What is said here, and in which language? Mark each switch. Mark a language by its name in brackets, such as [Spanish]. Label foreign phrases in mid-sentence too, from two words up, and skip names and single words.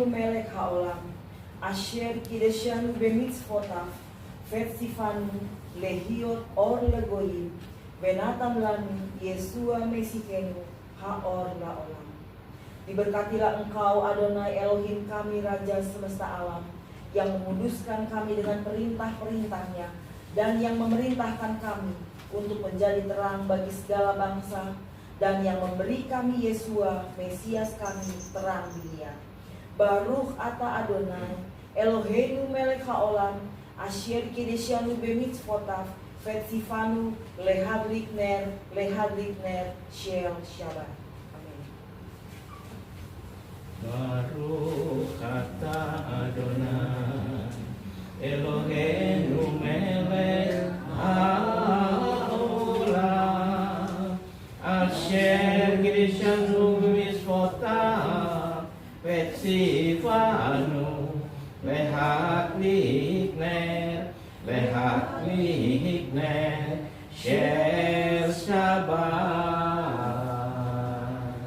[Hebrew] מלך העולם אשר קדשנו במצוותיו וציוונו להיות אור לגויים ונתן לנו ישוע משיחנו האור לעולם. [Indonesian] Diberkatilah Engkau Adonai Elohim kami Raja semesta alam, yang menguduskan kami dengan perintah-perintahnya dan yang memerintahkan kami untuk menjadi terang bagi segala bangsa, dan yang memberi kami Yesua, Mesias kami, terang dunia. [Hebrew] ברוך אתה אדוני אלוהינו מלך העולם אשר קדשנו במצוותיו וציוונו להדליק נר של שבת. [Indonesian] Amin. [Hebrew] ברוך אתה אדוני אלוהינו מלך העולם אשר קדשנו במצוותיו וציוונו להדליק נר של שבת.